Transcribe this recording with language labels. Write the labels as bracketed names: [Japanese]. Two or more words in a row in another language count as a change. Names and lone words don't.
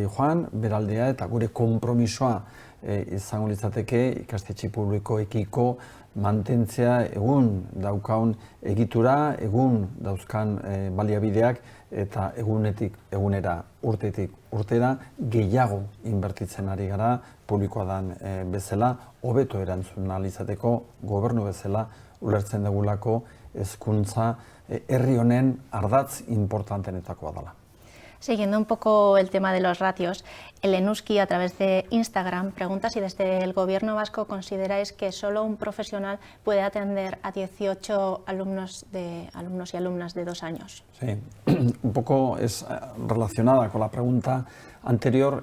[Basque] joan, beraldea eta gure konpromisoa izango litzateke ikastetxe publikoekiko mantentzea egun daukaun egitura, egun dauzkan baliabideak eta egunetik egunera, urtetik urtera gehiago inbertitzen ari gara publikoa den bezala, hobeto erantzun ahal izateko gobernu bezala ulertzen dugulako hezkuntza herri honen ardatz importantenetakoa dela. [Spanish] Siguiendo un poco el tema de los ratios, el Enuski a través de Instagram pregunta si desde el gobierno vasco consideráis que solo un profesional puede atender a 18 alumnos y alumnas de 2 años. Sí, un poco es relacionada con la pregunta anterior.